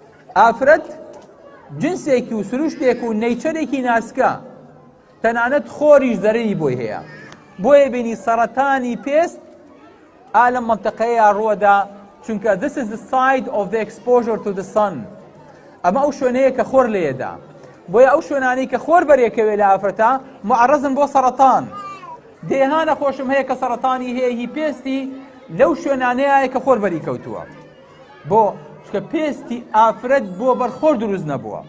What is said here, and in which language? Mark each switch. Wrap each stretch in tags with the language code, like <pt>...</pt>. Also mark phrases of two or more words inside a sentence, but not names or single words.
<ckb>ئافرەت جنسێکی و سروشتێک و نەیچەرێکی ناسکە، تەنانەت خۆریش زەرەری بۆی هەیە، بۆیە بینی سەرەتانی پێست ئا لەم مەنتەقەیە ڕووەدا، چونکە</ckb> <en>this is the side of the exposure to the sun.</en> <ckb>ئەمە ئەو شوێنەیە کە خۆر لێدا، بۆیە ئەو شوێنانەی کە خۆر بەرێکەوێ لە ئافرەتە معرەزن بۆ سەرەتان. دێها نەخۆشم هەیە کە سەرەتانی هەیە هی پێستی لەو شوێنانەیە کە خۆر بەری کەوتووە، بۆ چکە پێستی ئافرەت بۆ بەرخۆر دروست نەبووە.</ckb>